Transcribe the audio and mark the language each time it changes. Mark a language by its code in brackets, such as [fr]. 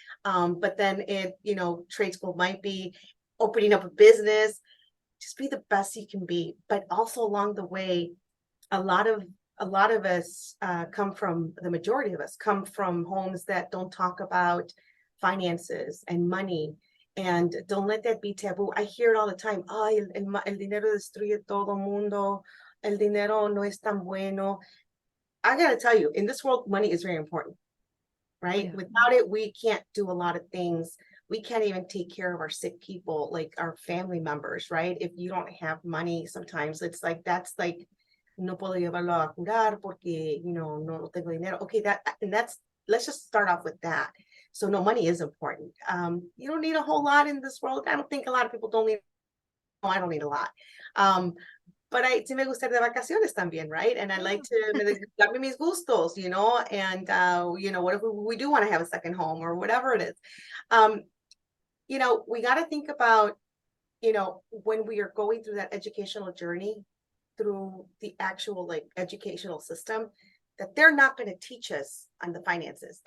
[en] But then trade school might be opening up a business. Just be the best you can be. But also along the way, a lot of us the majority of us come from homes that don't talk about finances and money, and don't let that be taboo. I hear it all the time. [es] Ay, el dinero destruye todo mundo. El dinero no es tan bueno. [en] I gotta tell you, in this world, money is very important, right? Yeah. Without it, we can't do a lot of things. We can't even take care of our sick people, like our family members, right? If you don't have money, sometimes it's like, that's like, [es] no puedo llevarlo a curar porque, no tengo dinero. [en] Okay, let's just start off with that. So no, money is important. You don't need a whole lot in this world. I don't think a lot of people don't need, no, I don't need a lot. [es] But sí me gusta ir de vacaciones también, right? [en] And I like to [es] darme mis gustos, [en] and, what if we do want to have a second home or whatever it is. We got to think about, when we are going through that educational journey, through the actual educational system, that they're not going to teach us on the finances.